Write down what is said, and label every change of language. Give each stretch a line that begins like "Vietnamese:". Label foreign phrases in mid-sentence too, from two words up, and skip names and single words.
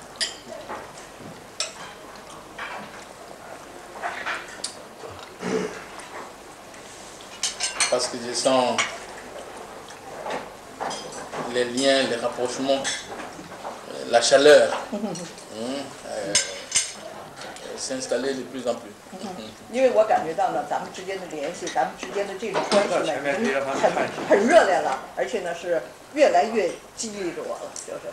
French: Parce que je sens les liens, les rapprochements, la chaleur s'installer de plus en plus.
Chinese: 因为我感觉到呢，咱们之间的联系，咱们之间的这种关系呢，很热烈了，而且呢是越来越激励着我了，就是。